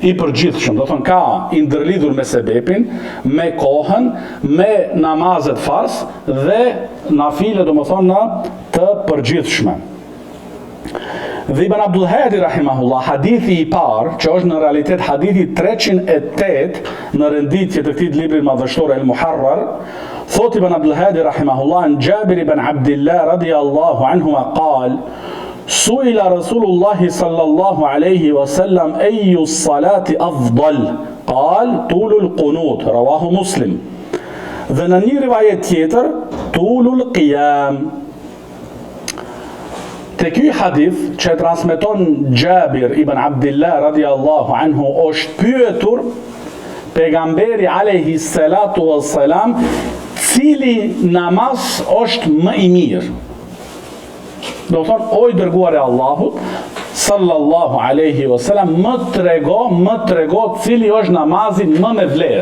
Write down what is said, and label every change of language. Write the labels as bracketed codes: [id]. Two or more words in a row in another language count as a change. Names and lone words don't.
[sq] i përgjithshëm, do thonë ka i ndërlidhur me sebepin, me kohën, me namazet fars dhe nafile, do më thonë në të përgjithshme. Dhe Ibn Abdul Hadi rahimahullah, hadithi i parë, që është në realitet hadithi 308 në renditje të këtij libri madhështor El Muharrar, thot Ibn Abdul Hadi rahimahullah, në Jabir ibn Abdillah [ar] رضي الله عنه [sq] qal: [ar] سئل رسول الله صلى الله عليه وسلم أي صلاة أفضل? قال طول القنوت رواه مسلم. [sq] Dhe në një rivajet tjetër, [ar] طول القيام. [sq] Te ky hadith që transmeton Jabir ibn Abdillah [ar] رضي الله عنه, [sq] është pyetur pejgamberi [ar] عليه الصلاة والسلام [sq] cili namaz është më i mirë. Do thonë, o i dërguar e Allahut [ar] صلى الله عليه وسلم, [sq] më trego cili është namazi më me vlerë.